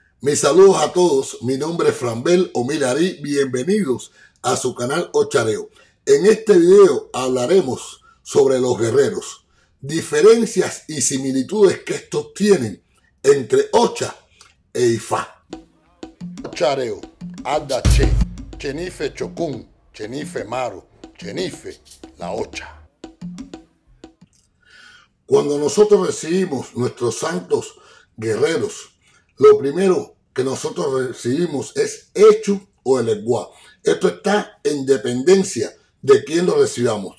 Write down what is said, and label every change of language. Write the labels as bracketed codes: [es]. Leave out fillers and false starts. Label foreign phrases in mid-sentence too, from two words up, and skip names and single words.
[es] Mis saludos a todos, mi nombre es Franbel Omilarí, bienvenidos a su canal Ochareo. En este video hablaremos sobre los guerreros, diferencias y similitudes que estos tienen entre Ocha e Ifá. [luq] Ochareo, Ada Che, Chenife Chocún, Chenife Maro, Chenife la Ocha. [es] Cuando nosotros recibimos nuestros santos guerreros, lo primero que nosotros recibimos es Echu o Elegua. Esto está en dependencia de quién lo recibamos.